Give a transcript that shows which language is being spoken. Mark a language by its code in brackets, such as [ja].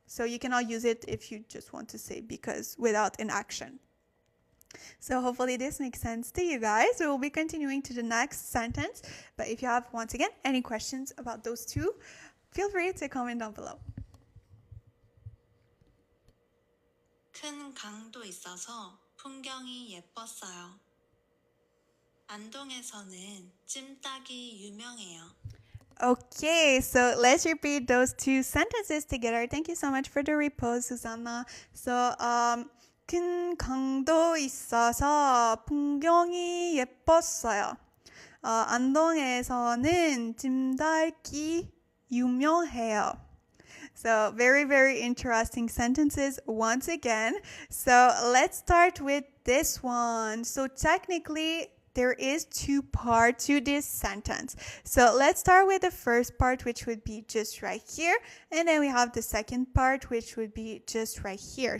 [en] So you cannot use it if you just want to say because without an action. So hopefully this makes sense to you guys. We will be continuing to the next sentence. But if you have, once again, any questions about those two, feel free to comment down below. [ko] 큰 강도 있어서 풍경이 예뻤어요. 안동에서는 찜닭이 유명해요. [en] Okay, so let's repeat those two sentences together. Thank you so much for the repose, Susanna. [ko] So, 큰 강도 있어서 풍경이 예뻤어요. 안동에서는 찜닭이 유명해요. [en] So very, very interesting sentences once again. So let's start with this one. So technically, there is two parts to this sentence. So let's start with the first part, which would be just right here. And then we have the second part, which would be just right here.